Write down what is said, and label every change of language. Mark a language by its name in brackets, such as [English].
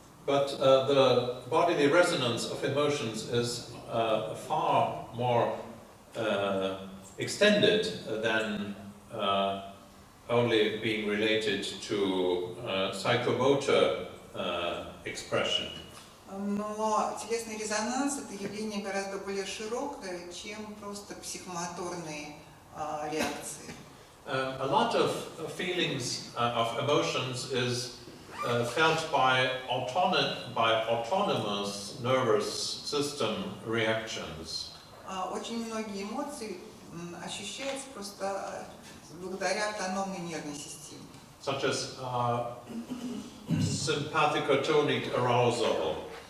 [English] But the bodily resonance of emotions is far more extended than only being related to psychomotor expression. [Russian] Но телесный резонанс – это явление гораздо более широкое, чем просто психомоторные реакции. [English] A lot of feelings of emotions is felt by autonomous nervous system reactions. [Russian] Очень многие эмоции ощущаются просто благодаря автономной нервной системе. [English] Such as sympathicotonic arousal.